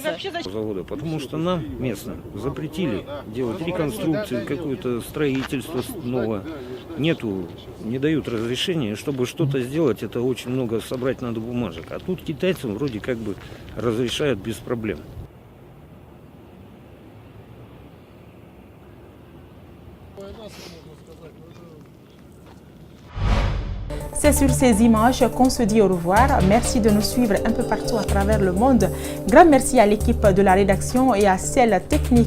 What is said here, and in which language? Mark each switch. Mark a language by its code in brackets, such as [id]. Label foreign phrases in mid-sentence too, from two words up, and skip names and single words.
[ru] Завода, потому что нам, местным, запретили делать реконструкцию, какое-то строительство новое. Не дают разрешения, чтобы что-то сделать, это очень много собрать надо бумажек. А тут китайцам вроде как бы разрешают без проблем. [fr] C'est sur ces images qu'on se dit au revoir. Merci de nous suivre un peu partout à travers le monde. Grand merci à l'équipe de la rédaction et à celle technique.